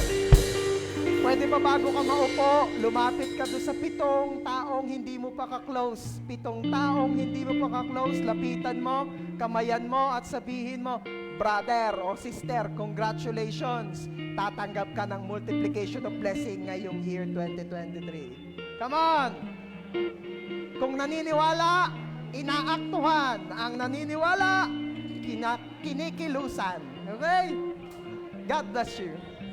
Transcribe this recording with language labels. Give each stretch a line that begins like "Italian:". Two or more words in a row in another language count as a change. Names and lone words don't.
Filipino: Pwede ba bago ka maupo, lumapit ka doon sa 7 taong hindi mo pa ka-close. 7 taong hindi mo pa ka-close. Lapitan mo, kamayan mo at sabihin mo, brother o sister, congratulations. Tatanggap ka ng
English: multiplication of blessing
Filipino: ngayong year 2023.
English: Come on!
Filipino: Kung naniniwala, inaaktuhan. Ang naniniwala, kinikilusan.
English: Okay? God bless you.